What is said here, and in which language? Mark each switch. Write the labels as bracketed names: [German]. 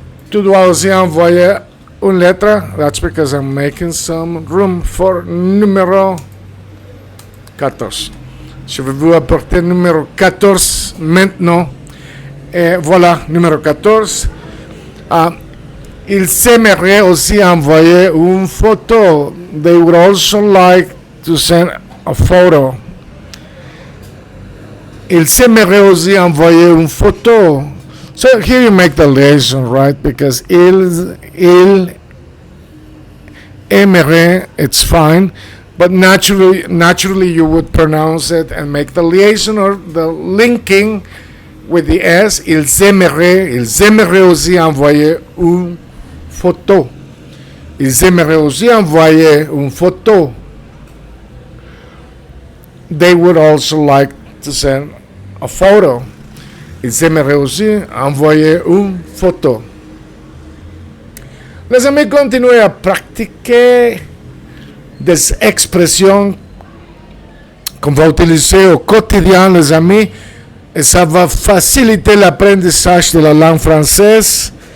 [French] Tu dois aussi envoyer une lettre. [English] That's because I'm making some room for numéro 14. [French] Je vais vous apporter numéro 14 maintenant. Et voilà, numéro 14. Ils aimeraient aussi envoyer une photo. [English] They would also like to send a photo. [French] Ils aimeraient aussi envoyer une photo. [English] So here you make the liaison, right? Because [French] ils aimeraient, [English] it's fine. But naturally you would pronounce it and make the liaison or the linking with the S. [French] Ils aimeraient aussi envoyer une photo. Ils aimeraient aussi envoyer une photo. [English] They would also like to send a photo. [French] Ils aimeraient aussi envoyer une photo. Les amis, continuez à pratiquer des expressions qu'on va utiliser au quotidien, les amis, et ça va faciliter l'apprentissage de la langue française.